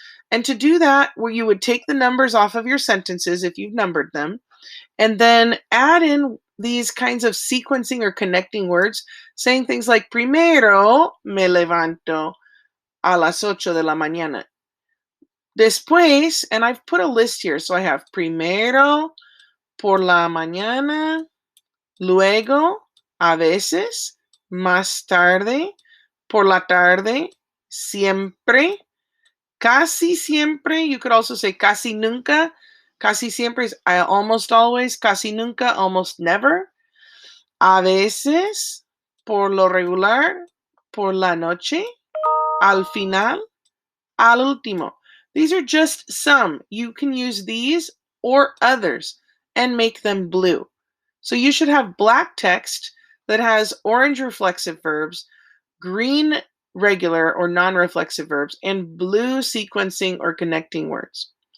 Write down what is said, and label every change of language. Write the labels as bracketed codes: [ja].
[en] And to do that, where you would take the numbers off of your sentences if you've numbered them, and then add in these kinds of sequencing or connecting words, saying things like [es] primero me levanto a las 8 de la mañana. Después, [en] and I've put a list here, so I have [es] primero por la mañana, luego, a veces, más tarde, por la tarde, siempre, casi siempre. [en] You could also say [es] casi nunca. Casi siempre [en] is almost always, [es] casi nunca, [en] almost never. [es] A veces, por lo regular, por la noche, al final, al último. [en] These are just some. You can use these or others and make them blue. So you should have black text that has orange reflexive verbs, green regular or non-reflexive verbs, and blue sequencing or connecting words.